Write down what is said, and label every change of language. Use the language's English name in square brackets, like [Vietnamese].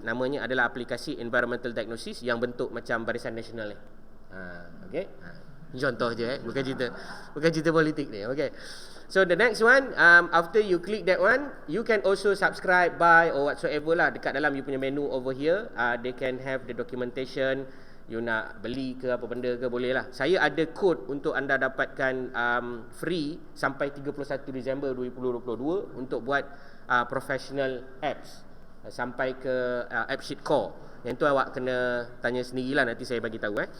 [Malay] Namanya adalah aplikasi Environmental Diagnosis yang bentuk macam Barisan Nasional ni. Okey. Contoh je bukan cerita politik ni. Okey. [English] So the next one, after you click that one, you can also subscribe, buy or whatsoever [Malay] lah dekat dalam you punya [English] menu over here. They can have the documentation. [Malay] You nak beli ke apa benda ke boleh lah. Saya ada kod untuk anda dapatkan free sampai 31 Disember 2022 untuk buat professional apps. sampai ke AppSheet Core. Yang tu awak kena tanya sendirilah, nanti saya bagi tahu.